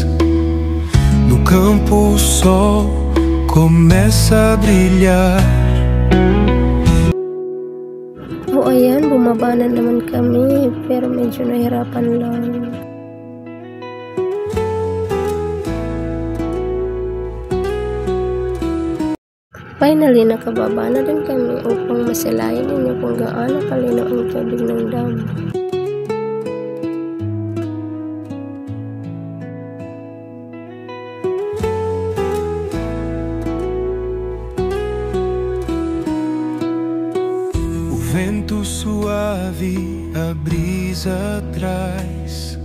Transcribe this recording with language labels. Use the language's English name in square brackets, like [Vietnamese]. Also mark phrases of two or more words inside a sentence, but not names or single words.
[Portuguese] No campo o sol começa a brilhar. [Filipino] O ayan, bumaba na naman kami pero medyo nahirapan lang. Finally, nakababa na din kami upang masilayan ninyo kung gaano kalinaw ang tubig ng dam. [Portuguese] O vento suave, a brisa traz.